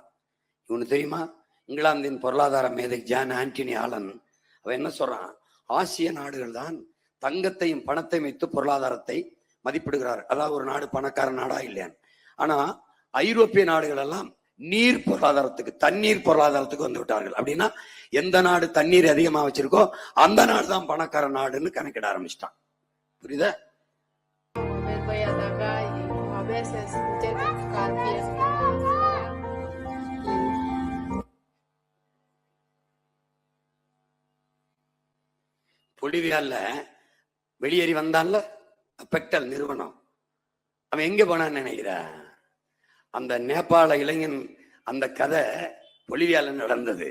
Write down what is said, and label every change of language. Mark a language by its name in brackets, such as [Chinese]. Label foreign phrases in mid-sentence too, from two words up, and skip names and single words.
[Tamil] இவனுக்கு தெரியுமா, இங்கிலாந்தின் பொருளாதார மேதை ஜான் ஆண்டனி ஆலன் அவன் என்ன சொல்றான், ஆசிய நாடுகள் தான் தங்கத்தையும் பணத்தையும் வைத்து பொருளாதாரத்தை மதிப்பிடுகிறார். அதாவது ஒரு நாடு பணக்கார நாடா இல்லையான்னு. ஆனா ஐரோப்பிய நாடுகள் எல்லாம் நீர் பொருளாதாரத்துக்கு, தண்ணீர் பொருளாதாரத்துக்கு வந்து விட்டார்கள். அப்படின்னா எந்த நாடு தண்ணீர் அதிகமா வச்சிருக்கோ அந்த நாடு தான் பணக்கார நாடுன்னு கணக்கிட ஆரம்பிச்சிட்டான். புரியுதா? [Spanish] Voy a atacar y a veces intento buscar pies. [Tamil] பொலிவியால வெளியேறி வந்தான்ல பெக்டல் நிறுவனம், அவன் எங்க போனான்னு நினைக்கிற? அந்த நேபாள இளைஞன் அந்த கதை பொலிவியால நடந்தது.